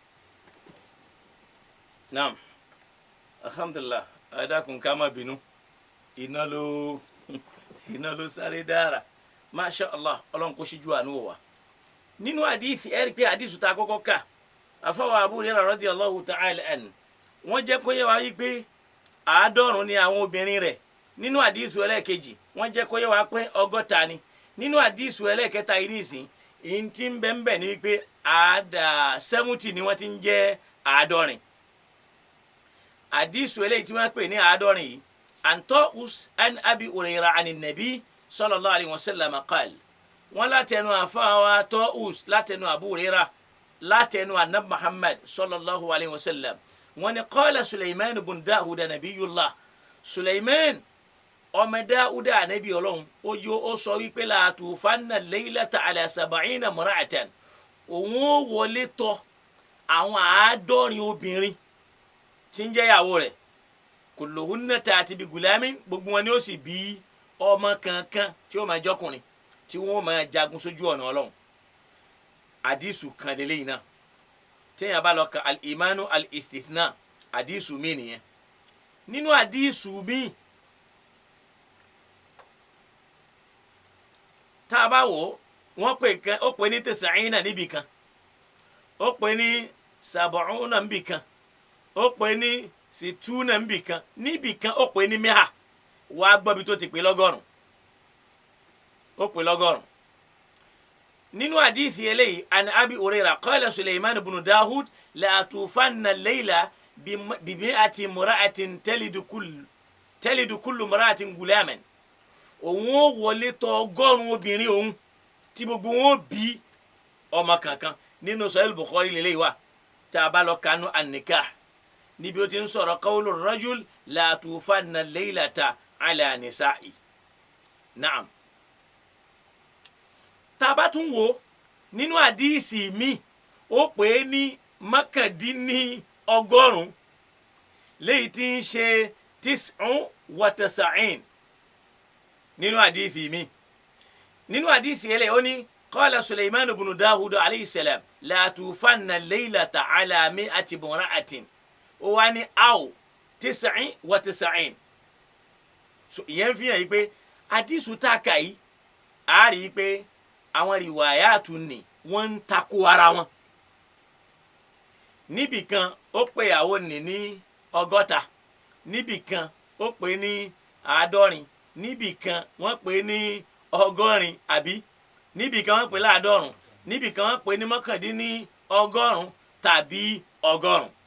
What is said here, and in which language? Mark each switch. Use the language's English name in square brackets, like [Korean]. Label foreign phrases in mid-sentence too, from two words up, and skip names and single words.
[Arabic] نعم، الحمد لله, [Yoruba] ẹ dákun ká má bínú, iná ló sáré dára. [Arabic] ما شاء الله, [Yoruba] ọlọ́run kò ṣíjú àánú wa. Nínú àdìsí ẹ rí pé àdìsí tá a kọ́kọ́ kà àfọwọ́ Abu Hurairah [Arabic] رضي الله تعالى عنه [Yoruba] wọ́n jẹ́ kó yé wa wípé 90 ni àwọn obìnrin rẹ̀. Nínú àdìsí ẹlẹ́ẹ̀kejì wọ́n jẹ́ kó yé wa pé 100 ni. Nínú àdìsí ẹlẹ́ẹ̀kẹta yìí nìsín ìyìn tí ń bẹ ní wípé 70 ni wọ́n ti ń jẹ́ 90. àdìsí eléyìí tí wọ́n pè ní 90 yìí [Arabic] عن طاوس عن أبي هريرة عن النبي صلى الله عليه وسلم قال [Yoruba] wọn látẹnu àfáwà Ta'us látẹnu Abu Hurairah látẹnu anab Muhammad [Arabic] صلى الله عليه وسلم [Yoruba] wọn ni [Arabic] قال سليمان بن [Yoruba] Dawud nabiyullah Sulaiman ọmọ Dawuda anabi Ọlọ́run ó sọ wípé [Arabic] لأطوفن الليلة على 70 امرأة [Yoruba] òun ó wọlé tọ̀ àwọn 90 obìnrin tí ń jẹ́ ìyàwó rẹ̀ [Arabic] كلهن تأتي بغلام [Yoruba] gbogbo wọn ni ó sì bí ọmọ kankan tí ó máa jọkùnrin tí wọn máa jagun sójú ọ̀nà Ọlọ́run. àdìsù kan lélẹ́yìn náà téèyàn bá lọ ka [Arabic] الإيمان الاستثناء [Yoruba] àdìsù mi nìyẹn. nínú àdìsù mi tá a bá wò wọ́n pè kan ó pè ní tis'ina níbì kan ó pè ní sab'una níbì kan ó pè ní situna níbì kan ó pè ní mi'a wà á gbọ́ bí tó ti pè lọ́gọ́rùn ó pè lọ́gọ́rùn. nínú àdìsí eléyìí [Arabic] عن أبي هريرة قال سليمان بن داود لأطوفن الليلة بمائة امرأة تلد كل امرأة غلاما [Yoruba] òun ó wọlé tọ̀ 100 obìnrin òun tí gbogbo wọn bí ọmọ kankan. nínú Sahih Bukhari lélẹ́yìí wà tá a bá lọ kánú an-nikah níbi ó ti ń sọ̀rọ̀ [Arabic] قول الرجل لأطوفن الليلة على نسائه. [Yoruba] Naam. tá a bá tún wò nínú àdíìsì mi ó pè é ní mọ́kàndínlọ́gọ́rùn léyìí tí ń ṣe 99 nínú àdíìsì mi. nínú àdíìsì ẹlẹ́ ó ní [Arabic] قال سليمان بن داود عليه السلام لأطوفن الليلة على مائة امرأة [Yoruba] ó wá ní aw 99. so ìyẹn fi hàn yí pé àdìsù tá a kà yìí a rí i pé àwọn rìwàyàtù ni wọ́n ń takò ara wọn níbìkan ó pè ìyàwó ní 60, níbìkan ó pè ní 50, níbìkan wọ́n pè ní 100 àbí níbìkan wọ́n pè ní 50, níbìkan wọ́n pè ní 99 tàbí 100.